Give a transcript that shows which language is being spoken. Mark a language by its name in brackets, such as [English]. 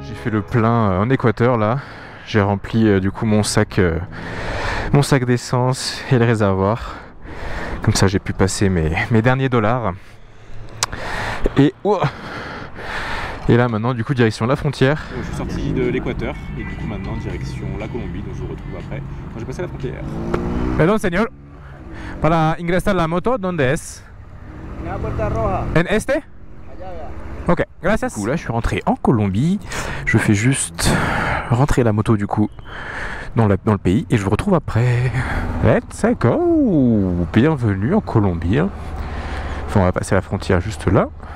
[French] Le plein en Équateur là, j'ai rempli du coup mon sac d'essence et le réservoir, comme ça j'ai pu passer mes derniers dollars et là maintenant du coup direction la frontière. Je suis sorti de l'Équateur et du coup maintenant direction la Colombie, donc je vous retrouve après quand j'ai passé la frontière. [Spanish] Perdón señor, para ingresar la moto, ¿dónde es? En la puerta roja. En este? Ok, gracias. [French] Du coup, là, je suis rentré en Colombie. Je fais juste rentrer la moto du coup dans le pays et je vous retrouve après. [English] Let's go! [French] Bienvenue en Colombie. Enfin, on va passer la frontière juste là.